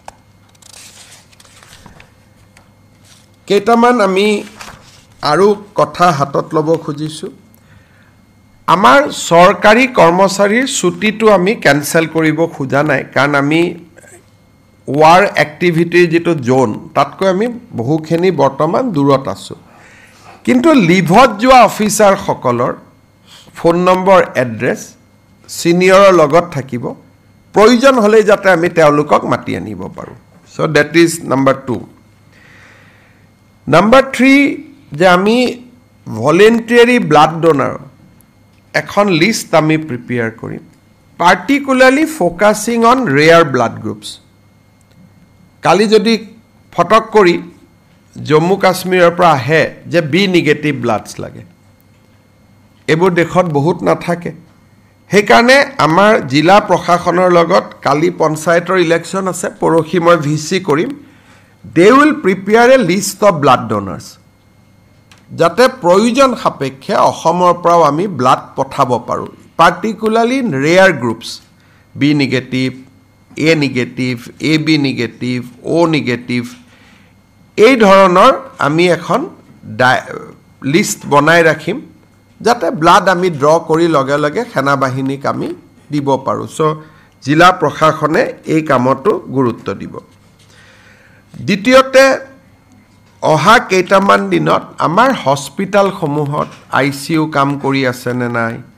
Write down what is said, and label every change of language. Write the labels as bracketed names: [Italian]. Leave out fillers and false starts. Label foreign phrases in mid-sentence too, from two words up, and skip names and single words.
[Assamese] কেইটামান আমি আৰু কথা হাতত লব খুজিছো আমাৰ সৰকাৰি কৰ্মচাৰীৰ ছুটিটো আমি ক্যান্সেল কৰিব খোজা নাই কাৰণ আমি [English] war activity [Assamese] যেটো জোন তাতকৈ আমি বহুখিনি বৰ্তমান দূৰত আছো কিন্তু লিভত যোৱা অফিচাৰ সকলৰ [English] phone number address [Assamese] সিনিয়ৰৰ লগত থাকিব প্ৰয়োজন হলে যাতে আমি তেওঁলোকক মাতি আনিব পাৰো [English] so that is number 2 number 3 [Assamese] যে আমি [English] voluntary blood donor [Assamese] এখন লিষ্ট আমি প্ৰিপেয়াৰ কৰিম [English] particularly focusing on rare blood groups [Assamese] কালি যদি ফটক কৰি জম্মু কাশ্মীৰৰ পৰা আহে যে [English] B negative bloods [Assamese] লাগে এবোৰ দেখত বহুত নাথাকে সেইকাৰণে আমাৰ জিলা প্ৰশাসনৰ লগত কালি পঞ্চায়তৰ ইলেকশ্যন আছে পৰহি মই ভিচি কৰিম [English] they will prepare a list of blood donors [Assamese] যাতে প্ৰয়োজন সাপেক্ষে অসমৰ পৰাও আমি ব্লাড পঠাব পাৰোঁ [English] particularly in rare groups B negative A negative AB negative O negative [Assamese] এই ধৰণৰ আমি এখন লিষ্ট বনাই ৰাখিম যাতে ব্লাড আমি ড্ৰ কৰি লগে লগে সেনা বাহিনীক আমি দিব পাৰোঁ সো জিলা প্ৰশাসনে এই কামটো গুৰুত্ব দিব দ্বিতীয়তে অহা কেইটামান দিনত আমাৰ হস্পিটালসমূহত ICU কাম কৰি আছে নে নাই